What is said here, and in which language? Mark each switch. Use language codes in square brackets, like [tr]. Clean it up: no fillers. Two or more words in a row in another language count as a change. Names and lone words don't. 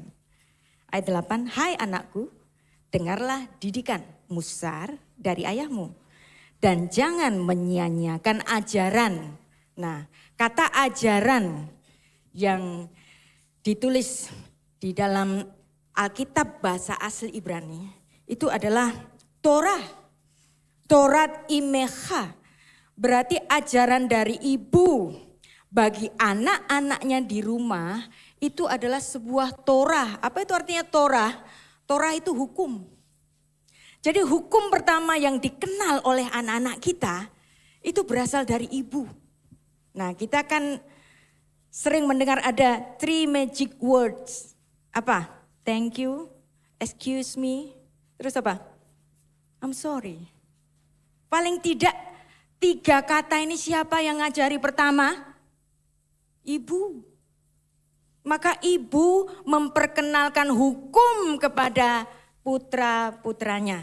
[id] Ayat 8, hai anakku, dengarlah didikan musar dari ayahmu. Dan jangan menyia-nyiakan ajaran. Nah, kata ajaran yang ditulis di dalam Alkitab bahasa asli Ibrani, itu adalah Torah. [he] תורת אמך, [id] berarti ajaran dari ibu bagi anak-anaknya di rumah itu adalah sebuah Torah. Apa itu artinya Torah? Torah itu hukum. Jadi hukum pertama yang dikenal oleh anak-anak kita itu berasal dari ibu. Nah, kita kan sering mendengar ada 3 [en] magic words. [id] Apa? [en] Thank you, excuse me, [id] terus apa? [en] I'm sorry. [id] Paling tidak 3 kata ini siapa yang ngajari pertama? Ibu. Maka ibu memperkenalkan hukum kepada putra-putranya.